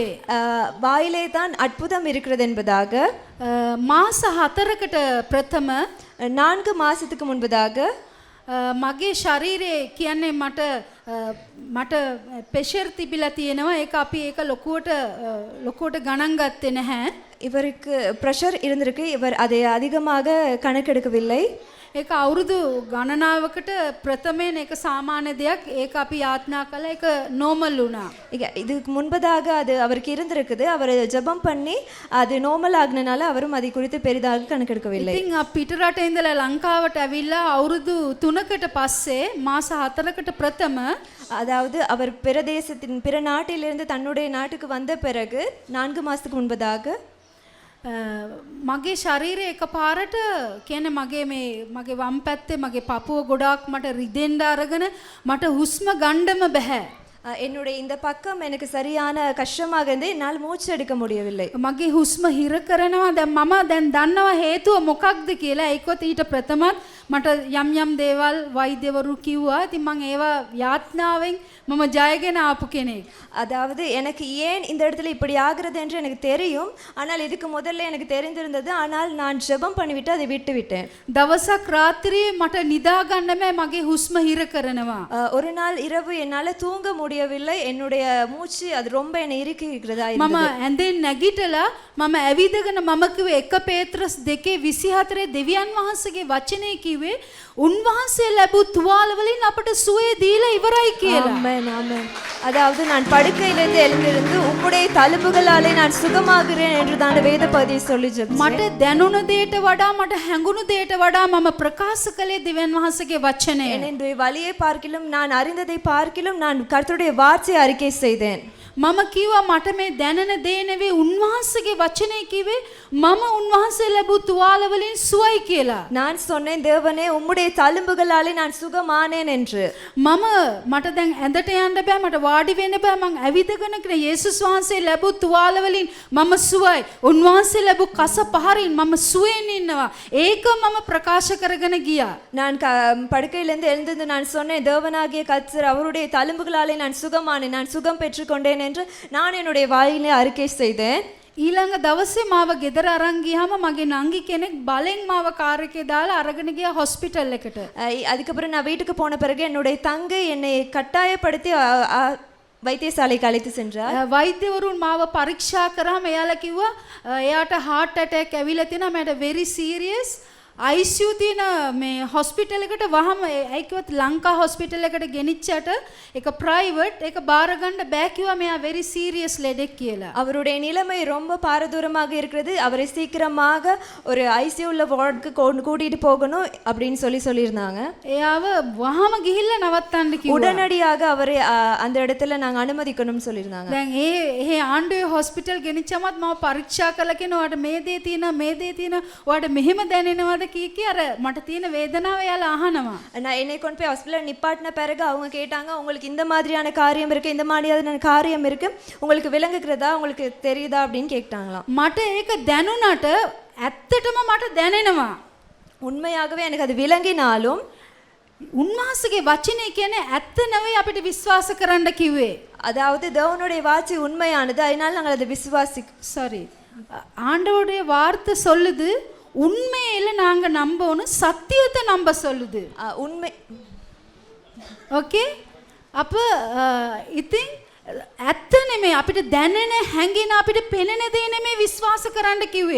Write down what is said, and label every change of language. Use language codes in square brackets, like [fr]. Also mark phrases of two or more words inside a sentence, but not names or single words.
[ta] வாயிலே தான் அற்புதம் இருக்கிறது என்பதாக. [si] මාස 4කට ප්‍රථම [ta] 4 மாசத்துக்கு முன்பதாக [si] මගේ ශරීරයේ කියන්නේ මට ප්‍රෙෂර් තිබිලා තියෙනවා. ඒක අපි ඒක ලොකුවට ගණන් ගත්තේ නැහැ. [ta] இவருக்கு பிரஷர் இருந்திருக்கு. இவர் அதை அதிகமாக கணக்கெடுக்கவில்லை. [si] ඒක අවුරුදු ගණනාවකට ප්‍රථමයෙන් ඒක සාමාන්‍ය දෙයක්. ඒක අපි යාත්නා කළා. ඒක නෝමල් වුණා. [ta] இதுக்கு முன்பதாக அது அவருக்கு இருந்திருக்குது. அவர் ஜெபம் பண்ணி அது நார்மல் ஆகுனனால அவரும் அதை குறித்து பெரிதாக கணக்கெடுக்கவில்லை. [si] ඉතින් පිට රට ඉඳලා ලංකාවට ඇවිල්ලා අවුරුදු 3කට පස්සේ මාස 4කට ප්‍රථම [ta] அதாவது அவர் பிரதேசத்தின் பிற நாட்டிலிருந்து தன்னுடைய நாட்டுக்கு வந்த பிறகு 4 மாசத்துக்கு முன்பதாக [si] මගේ ශරීරය එකපාරට කියන්නේ මගේ වම් පැත්තේ මගේ පපුව ගොඩාක් මට රිදෙන්න අරගෙන මට හුස්ම ගන්නම බෑ. [ta] என்னுடைய இந்த பக்கம் எனக்கு சரியான கஷ்டமாக இருந்து என்னால் மூச்சு எடுக்க முடியவில்லை. [si] මගේ හුස්ම හිර කරනවා. දැන් මම දැන් දන්නවා හේතුව මොකක්ද කියලා. ඒකත් ඊට ප්‍රථමත් මට යම් දේවල් වෛද්‍යවරු කිව්වා. ඉතින් මම ඒවා යාත්නාවෙන් මම ජයගෙන ආපු කෙනෙක්. [ta] அதாவது எனக்கு ஏன் இந்த இடத்துல இப்படி ஆகிறது என்று எனக்கு தெரியும். ஆனால் இதுக்கு முதல்ல எனக்கு தெரிந்திருந்தது. ஆனால் நான் ஜெபம் பண்ணிவிட்டு அதை விட்டு விட்டேன். [si] දවසක් රාත්‍රියේ මට නිදා ගන්න මගේ හුස්ම හිර කරනවා. [ta] ஒரு நாள் இரவு என்னால தூங்க முடியவில்லை. என்னுடைய மூச்சு அது ரொம்ப என்னை இறுக்குகிறதா [si] මම [ta] இருந்தது. [si] ඇඳෙන් නැගිටලා මම ඇවිදගෙන මම කිව්වේ 1 පේත්‍රස් 2:24 දෙවියන් වහන්සේගේ වචනේ කිව්වා කිව්වේ උන්වහන්සේ ලැබූ තුවාල වලින් අපට සුවය දීලා ඉවරයි කියලා. [ta] ஆமென் ஆமென். அதாவது நான் படுக்கையிலிருந்து எழுந்திருந்து உம்முடைய தழும்புகளாலே நான் சுகமாகிறேன் என்று தான் வேத பகுதியை சொல்லி ஜெபிச்சேன். [si] මට දැනුණු දෙයට වඩා මට හැඟුණු දෙයට වඩා මම ප්‍රකාශ කළේ දෙවියන් වහන්සේගේ වචනය. [ta] என்னுடைய வழியை பார்க்கிலும் நான் அறிந்ததை பார்க்கிலும் நான் கர்த்தருடைய வார்த்தையை அறிக்கை செய்தேன். [si] මම කිව්වා මට මේ දැනෙන දේ නෙවෙයි උන්වහන්සේගේ වචනේ කිව්වේ මම උන්වහන්සේ ලැබූ තුවාල වලින් සුවයි කියලා. [ta] நான் சொன்னேன் தேவனே உம்முடைய தழும்புகளாலே நான் சுகமானேன் என்று. [si] මට දැන් ඇඳට යන්න බෑ මට වාඩි වෙන්න බෑ මං ඇවිදගෙන කියන යේසුස් වහන්සේ ලැබූ තුවාල වලින් මම සුවයි. උන්වහන්සේ ලැබූ කස පහරින් මම සුවයෙන් ඉන්නවා. ඒක මම ප්‍රකාශ කරගෙන ගියා. [ta] நான் படுக்கையிலிருந்து எழுந்து நான் சொன்னேன் தேவனாகிய கர்த்தர் அவருடைய தழும்புகளாலே நான் சுகமானேன் நான் சுகம் பெற்றுக்கொண்டேன் என்று நான் என்னுடைய வாயிலே அறிக்கை செய்தேன். [si] ඊළඟ දවසේ මාව ගෙදර අරන් ගියාම මගේ නංගි කෙනෙක් බලෙන් මාව කාර් එකේ දාලා අරගෙන ගියා හොස්පිටල් එකට. [ta] அதுக்கப்புறம் நான் வீட்டுக்கு போன பிறகு என்னுடைய தங்கை என்னை கட்டாயப்படுத்தி வைத்தியசாலைக்கு அழைத்து சென்றார். [si] වෛද්‍යවරුන් මාව පරීක්ෂා කරාම එයාලා කිව්වා එයාට [en] heart attack [si] ඇවිල්ලා තියෙනවා මට [en] very serious [si] ICU තියෙන මේ හොස්පිටල් එකට වහම ඒකවත් ලංකා හොස්පිටල් එකට ගෙනිච්චට ඒක ප්‍රයිවට් ඒක බාර ගන්න බෑ කිව්වා මෙයා [en] very serious [si] ලෙඩෙක් කියලා. [ta] அவருடைய நிலைமை ரொம்ப பாரதூரமாக இருக்கிறது அவரை சீக்கிரமாக ஒரு ஐசியூல வார்டுக்கு கூட்டிட்டு போகணும் அப்படின்னு சொல்லியிருந்தாங்க. [si] එයාව වහම ගිහිල්ලා නවත්තන්න කිව්වා. [ta] உடனடியாக அவரை அந்த இடத்துல நாங்க அனுமதிக்கணும்னு சொல்லியிருந்தாங்க. [si] දැන් ඒ ආණ්ඩුවේ හොස්පිටල් ගෙනිච්චමත් මම පරීක්ෂා කළා කියන ඔයාට මේ දේ තියෙනවා ඔයාට මෙහෙම දැනෙනවද කී අර මට තියෙන වේදනාව එයාලා අහනවා. [ta] நான் என்னை கொண்டு போய் ஹாஸ்பிடல்ல நிப்பாட்டின பிறகு அவங்க கேட்டாங்க உங்களுக்கு இந்த மாதிரியான காரியம் இருக்கு இந்த மாதிரியான காரியம் இருக்கு உங்களுக்கு விளங்குகிறதா உங்களுக்கு தெரியுதா அப்படின்னு கேட்டாங்களாம். මට ඒක දැනුණාට ඇත්තටම මට දැනෙනවා. உண்மையாகவே எனக்கு அது விளங்கினாலும் උන්වහන්සේගේ වචනේ කියන්නේ ඇත්ත නෙවෙයි අපිට විශ්වාස කරන්න කිව්වේ. அதாவது தேவனுடைய வார்த்தை உண்மையானது அதனால நாங்கள் அதை சாரி ஆண்டவருடைய வார்த்தை சொல்லுது உண்மையில நாங்க நம்பணும் சத்தியத்தை நம்ப சொல்லுது. உண்மை ஓகே அப்ப [si] ඉතින් ඇත්ත නෙමෙයි අපිට දැනෙන හැඟෙන අපිට පෙනෙන දේ නෙමෙයි විශ්වාස කරන්න කිව්වේ.